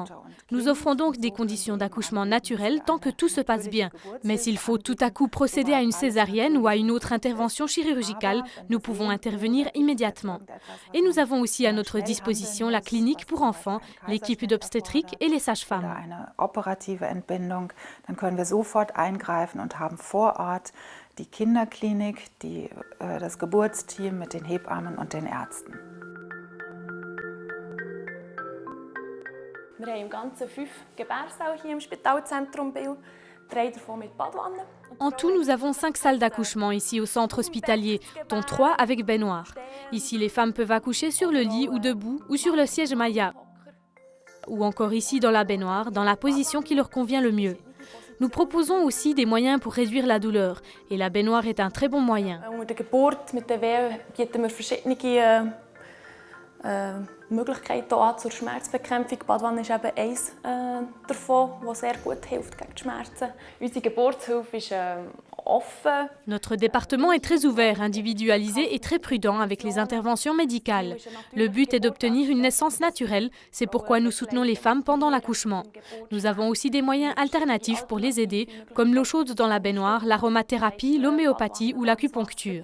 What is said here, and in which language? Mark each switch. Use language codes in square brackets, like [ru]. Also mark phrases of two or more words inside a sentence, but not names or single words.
[fr] Nous offrons donc des conditions d'accouchement naturelles tant que tout se passe bien. Mais s'il faut tout à coup procéder à une césarienne ou à une autre intervention chirurgicale, nous pouvons intervenir immédiatement. Et nous avons aussi à notre disposition la clinique pour enfants, l'équipe d'obstétrique et les sages-femmes. [de] Die Kinderklinik, das Geburtsteam mit den Hebammen und den Ärzten. Wir haben im Ganzen 5 Gebärsäle hier im Spitalzentrum Biel, 3 davon mit Badewanne. [fr] En tout, nous avons 5 salles d'accouchement ici au centre hospitalier, dont 3 avec baignoire. Ici, les femmes peuvent accoucher sur le lit ou debout ou sur le siège Maya. Ou encore ici dans la baignoire, dans la position qui leur convient le mieux. Nous proposons aussi des moyens pour réduire la douleur et la baignoire est un très bon moyen. [de] Unter der Geburt mit den Wehen bieten wir verschiedene Möglichkeiten an zur Schmerzbekämpfung. Die Badewanne ist eben eins davon, das sehr gut hilft gegen die Schmerzen. Unsere Geburtshilfe ist offen. [fr] Notre département est très ouvert, individualisé et très prudent avec les interventions médicales. Le but est d'obtenir une naissance naturelle, c'est pourquoi nous soutenons les femmes pendant l'accouchement. Nous avons aussi des moyens alternatifs pour les aider, comme l'eau chaude dans la baignoire, l'aromathérapie, l'homéopathie ou l'acupuncture.